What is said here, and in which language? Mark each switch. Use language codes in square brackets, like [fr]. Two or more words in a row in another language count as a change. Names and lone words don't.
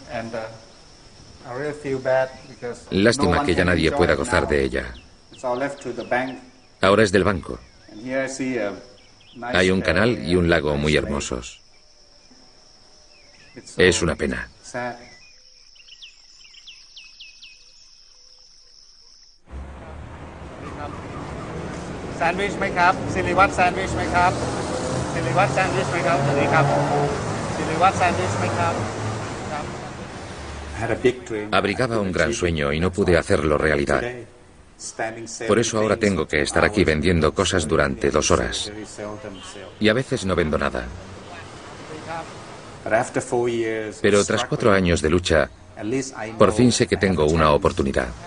[es] Lástima que ya nadie pueda gozar de ella. Ahora es del banco. Hay un canal y un lago muy hermosos. Es una pena. [th] Sandwich ไหมครับสิริวัฒน์ sandwich ไหมครับสิริวัฒน์ sandwich ไหมครับสิริครับสิริวัฒน์ sandwich ไหมครับ [es] Abrigaba un gran sueño y no pude hacerlo realidad. Por eso ahora tengo que estar aquí vendiendo cosas durante 2 horas. Y a veces no vendo nada. Pero tras 4 años de lucha, por fin sé que tengo una oportunidad.